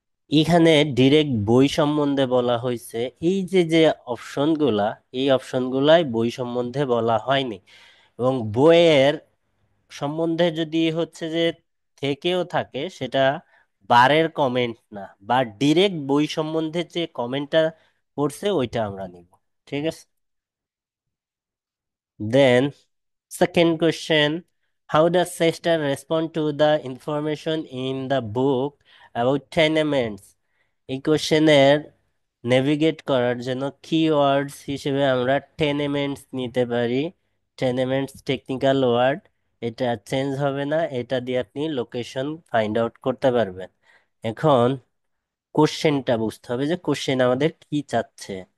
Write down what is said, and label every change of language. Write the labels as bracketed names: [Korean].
[Bangla] এখানে ডিরেক্ট বই সম্বন্ধে বলা হয়েছে, এই যে যে অপশনগুলা, এই অপশনগুলাই বই সম্বন্ধে বলা হয়নি। এবং বইয়ের সম্বন্ধে যদি হচ্ছে যে থেকেও থাকে, সেটা বারের কমেন্ট না, বা ডিরেক্ট বই সম্বন্ধে যে কমেন্টটা করছে ওইটা আমরা নিব, ঠিক আছে। [English] Then, second question, how does Sester respond to the information in the book about tenements? [Bangla] এই কোশ্চেনের নেভিগেট করার জন্য কিওয়ার্ডস হিসেবে আমরা টেনেমেন্টস নিতে পারি। টেনেমেন্টস টেকনিক্যাল ওয়ার্ড, এটা চেঞ্জ হবে না, এটা দিয়ে আপনি লোকেশন ফাইন্ড আউট করতে পারবেন। এখন কোশ্চেনটা বুঝতে হবে যে কোশ্চেন আমাদের কি চাচ্ছে।